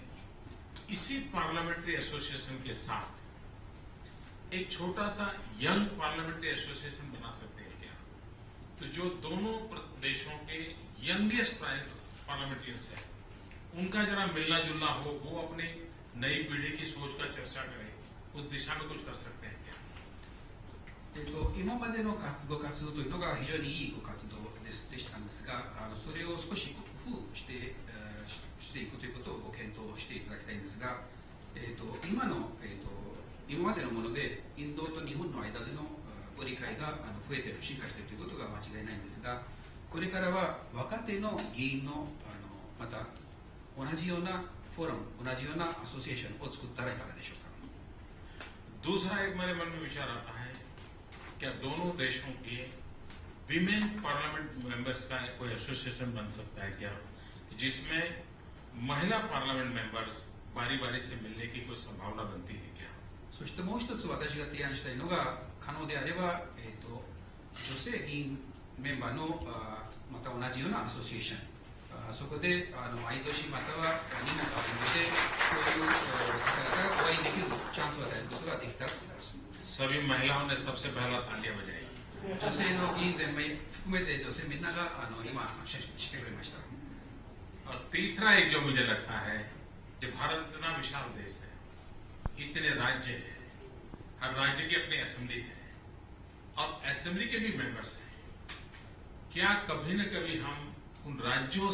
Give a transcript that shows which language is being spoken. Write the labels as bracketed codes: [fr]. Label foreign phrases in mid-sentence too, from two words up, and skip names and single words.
[hi] इसी [en] parliamentary association [hi] के साथ एक छोटा सा [en] young parliamentary association [hi] बना सकते हैं क्या। तो जो दोनों देशों के [en] youngest parliamentarians [hi] है, उनका जरा मिलना जुलना हो, वो अपनी नई पीढ़ी की सोच का चर्चा करें, उस दिशा में कुछ कर सकते हैं क्या? [ja] 今までのご活動というのが非常にいいご活動でしたんですが、それを少し工夫して、していくということをご検討していただきたいんですが、今までのものでインドと日本の間でのご理解が増えている、進化しているということが間違いないんですが、これからは若手の議員のまた同じようなフォーラム、同じようなアソシエーションを作ったらいかがでしょうか。 [hi] दूसरा एक मेरे मन में विचार आता है, क्या दोनों देशों के [en] women parliament members [hi] का कोई एसोसिएशन बन सकता है क्या, जिसमें महिला [en] parliament members [hi] बारी बारी से मिलने की कोई संभावना बनती है क्या? [ja] そしてもう一つ私が提案したいのが、可能であれば、女性議員メンバーのまた同じようなアソシエーション、そこで毎年または日本が含めてそういう方々がお会いできるチャンスを与えることができたらと思います。 [hi] सभी महिलाओं ने सबसे पहला तालियां बजाई। [ja] 女性の議員連盟含めて女性みんなが今してくれました。 [hi] और तीसरा एक जो मुझे लगता है कि भारत इतना विशाल देश है, इतने राज्य हैं, हर राज्य की अपनी असेंबली है और असेंबली के भी मेंबर्स हैं, क्या कभी न कभी हम उन राज्यों